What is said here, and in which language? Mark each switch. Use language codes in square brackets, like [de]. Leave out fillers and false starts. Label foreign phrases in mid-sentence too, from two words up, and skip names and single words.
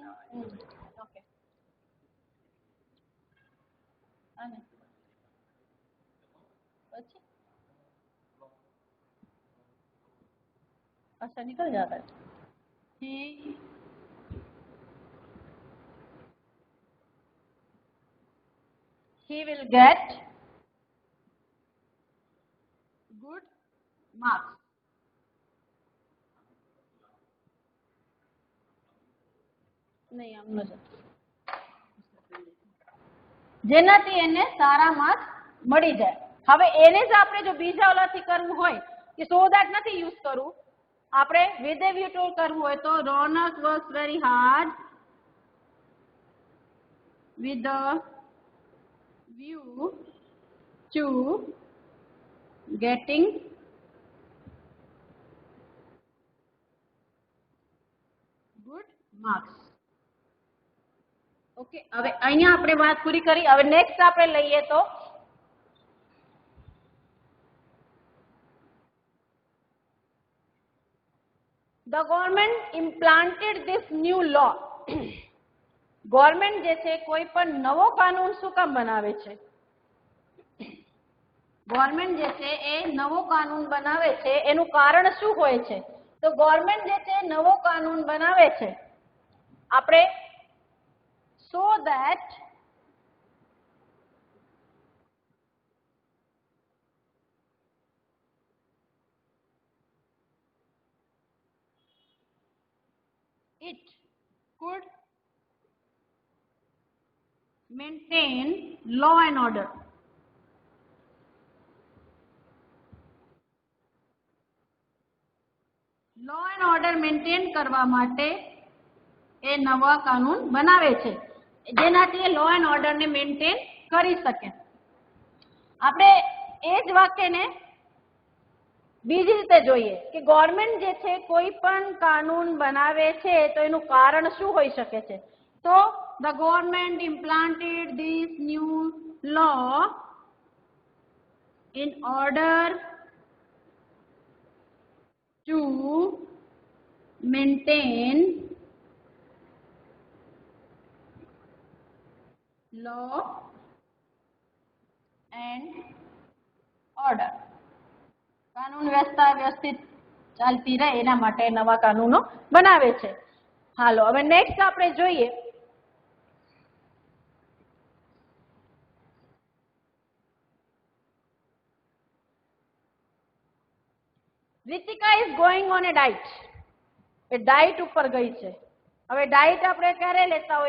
[gu] ઓકે અને પછી [hi] अच्छा निकल जाता है [en] he will get good marks. [gu] नहीं આમ ન જેનાથી એને સારા માર્ક્સ મળી જાય. હવે એને જ આપણે જો બીજા ઓલાથી કરવું હોય કે [en] so that [gu] નથી યુઝ કરવું, આપણે [en] with a view to [gu] કરવું હોય તો રોનક [en] works very hard with the view to getting good marks. [gu] ઓકે, હવે અહીંયા આપણે વાત પૂરી કરી. હવે નેક્સ્ટ આપણે લઈએ તો [en] the government implanted this new law. [gu] ગવર્મેન્ટ જે છે કોઈ પણ નવો કાનૂન શું કામ બનાવે છે? ગવર્મેન્ટ જે છે એ નવો કાનૂન બનાવે છે એનું કારણ શું હોય છે? તો ગવર્મેન્ટ જે છે નવો કાનૂન બનાવે છે આપણે [en] so that it could maintain law and order. law and order [gu] મેન્ટેન કરવા માટે એ નવા કાનૂન બનાવે છે જેનાથી [en] law and order [gu] ને મેન્ટેન કરી શકે. આપણે એ જ વાક્યને બીજી રીતે જોઈએ કે ગવર્મેન્ટ જે છે કોઈ પણ કાનૂન બનાવે છે તો એનું કારણ શું હોઈ શકે છે? [en] તો the government implanted this new law in order to maintain law and order. [gu] કાનૂન વ્યવસ્થા વ્યવસ્થિત ચાલતી રહે એના માટે નવા કાનૂનો બનાવે છે. હાલો હવે નેક્સ્ટ આપણે જોઈએ [en] Ritika is going on a diet. [gu] એ ડાયટ ઉપર ગઈ છે. હવે ડાયટ આપણે ક્યારે લેતા હોઈએ?